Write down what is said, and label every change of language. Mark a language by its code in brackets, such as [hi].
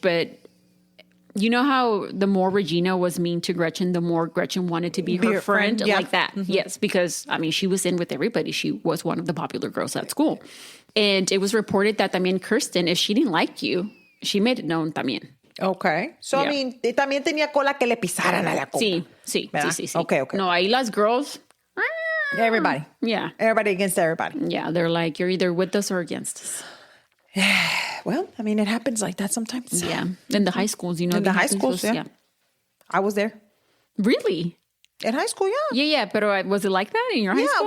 [en] But you know how the more Regina was mean to Gretchen, the more Gretchen wanted to be her friend? Yeah. Like that. Mm-hmm. Yes, because, I mean, she was in with everybody. She was one of the popular girls at school. And it was reported that también Kirsten, if she didn't like you, she made it known también. Okay. So, Yeah. [es] I mean, también tenía cola que le pisaran a la copa. Sí. [en] Okay. [es] No, ahí las girls... [en] Everybody. Yeah. Everybody against everybody. Yeah, they're like, you're either with us or against us. Well, I mean, it happens like that sometimes. Yeah. In the high schools, you know. In the high schools, yeah. I was there. Really? In high school, yeah. Yeah, but was it like that in your high school?